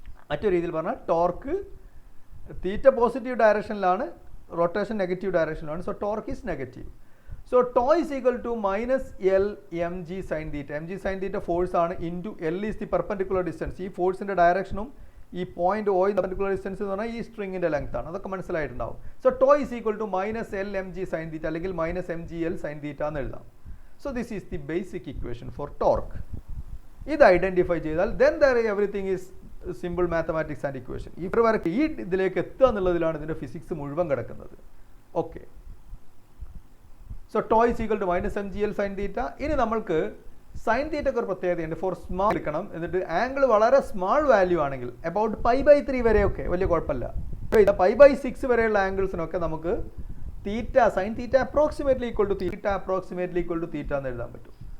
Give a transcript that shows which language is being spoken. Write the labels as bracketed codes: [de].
[ml] മറ്റൊരു രീതിയിൽ പറഞ്ഞാൽ torque theta positive ഡയറക്ഷനിലാണ്, rotation negative ഡയറക്ഷനിലാണ്. [en] So torque is negative. So tau is equal to minus L mg sin theta. [ml] mg sin theta force ആണ് [en] into L is the perpendicular distance. [ml] ഈ ഫോഴ്സിൻ്റെ ഡയറക്ഷനും ഈ point O perpendicular distance എന്ന് പറഞ്ഞാൽ ഈ സ്ട്രിങ്ങിൻ്റെ length ആണ്. അതൊക്കെ മനസ്സിലായിട്ടുണ്ടാവും. [en] so tau is equal to minus L mg sin theta അല്ലെങ്കിൽ minus mgl sin theta [ml] എന്ന് എഴുതാം. [en] So this is the basic equation for torque. [ml] ഇത് ഐഡൻറ്റിഫൈ ചെയ്താൽ [en] then there everything is simple mathematics and equation. [ml] ഈ ഇതിലേക്ക് എത്തുക എന്നുള്ളതിലാണ് ഇതിൻ്റെ physics മുഴുവൻ കിടക്കുന്നത്. [en] Okay, so tau is equal to minus mgl sin theta. [ml] ഇനി നമ്മൾക്ക് സൈൻ തീറ്റയ്ക്ക് ഒരു പ്രത്യേകതയുണ്ട്. ഫോർ സ്മാൾ എടുക്കണം, എന്നിട്ട് ആംഗിൾ വളരെ സ്മാൾ വാല്യൂ ആണെങ്കിൽ അബൌട്ട് π/3 വരെയൊക്കെ വലിയ കുഴപ്പമില്ല. π/6 വരെയുള്ള ആംഗിൾസിനൊക്കെ നമുക്ക് theta sine theta approximately equal to തീറ്റ എന്ന് എഴുതാൻ പറ്റും.